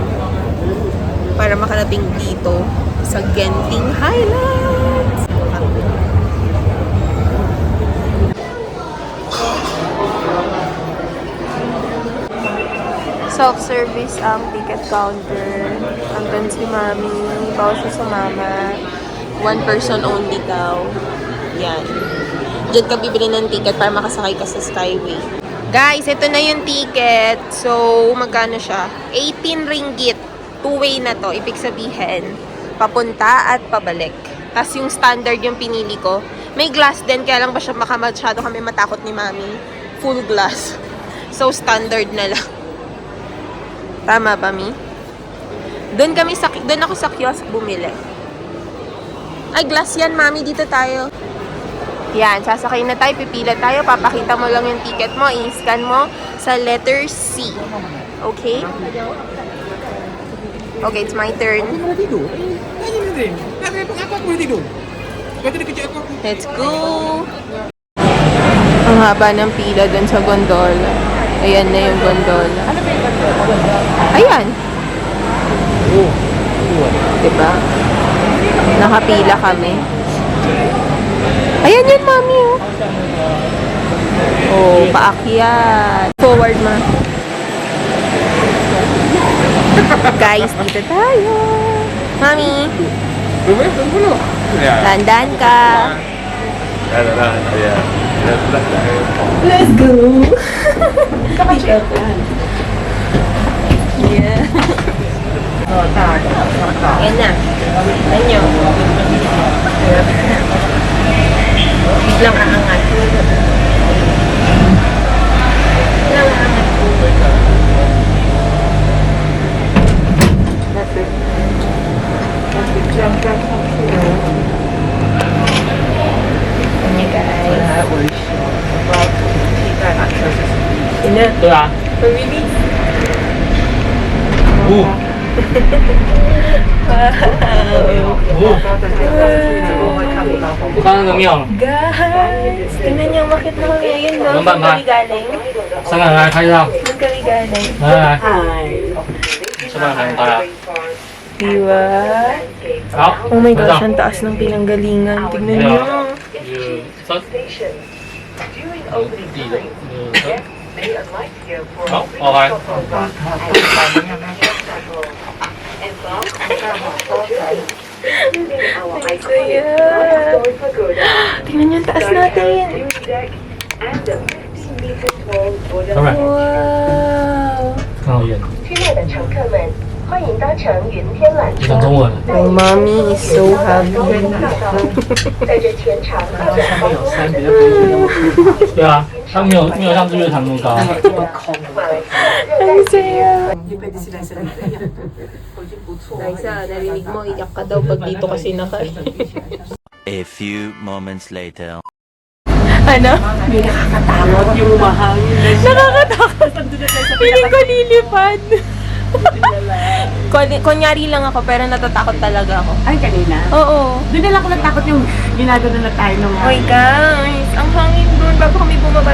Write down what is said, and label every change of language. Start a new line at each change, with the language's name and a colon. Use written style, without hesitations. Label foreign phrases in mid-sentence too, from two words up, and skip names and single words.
Filipino: Para makarating dito sa Genting Highlands. Self-service ang ticket counter. Andun si mami. Bawal siya sumama.
English: One person only
Filipino: daw. Yan. Diyan ka bibili ng ticket para makasakay ka sa Skyway. Guys, ito na yung ticket. So, magkano siya? 18 ringgit. Two-way na to. Ibig sabihin, papunta at pabalik. Tapos yung standard yung pinili ko. May glass din, kaya lang ba siya masyado kami matakot ni mami.
English: Full glass.
Filipino: So, standard na lang. Tama ba, Mi? Doon ako sa kiosk bumili. Ay, glass yan, mami. Dito tayo. Yan, sasakay na tayo. Pipila tayo. Papakita mo lang yung ticket mo. I-scan mo sa letter C. Okay?
English: Okay, it's my turn. Let's go!
Filipino: Ang haba ng pila doon sa gondola. Ayan na yung gondola. Ayan. Diba? Nakapila kami. Ayan yun, mami. Oh, paakyat. Forward, ma. Guys, dito tayo. Mami. Dandan ka.
English: Let's go. Yeah.
Filipino: Ayan na. Ayan nyo. Biglang aangat. Biglang aangat. Ayan guys. Ina.
Chinese: 对啊，
English: Release.
Chinese: 哦，刚刚都妙了，
Filipino: Guys, tingnan niyo, bakit na kami ngayon, no? Ano ba, Saan ma? kami galing?
Chinese: 三个人来拍照，
Filipino: Saan kami galing?
Chinese: 来来来，吃饭来大家，
Filipino: Diba?
Chinese: 好，
English: Oh my
Chinese: 拍
English: gosh,
Chinese: 照，
Filipino: ang taas ng pinanggalingan. Tingnan niyo.
Chinese: 一二三，地的，好 ，OK。
Filipino: Ang saya. Tingnan niyo ang taas natin.
English: Alright， Wow.
Chinese: 看好远，区内的乘客们，欢迎搭乘云天缆车。你讲中文，
English: My mommy is so happy.
Chinese: 在这全长2.5公里的对啊，它没有像日月潭那么高，马来西亚
Filipino: Ang saya. Liza, narinig mo, iyak ka daw pag dito kasi naka.
English: A few moments later.
Filipino: Ano? Hindi nakakatakot yung mahangin. Nakakatakot. Piling ko lilipad. Kunyari lang ako, pero natatakot talaga ako. Ay, kanina. Oo. Doon na lang ako natakot yung ginagano na tayo nung... Oy guys, ang hangin doon bago kami bumaba.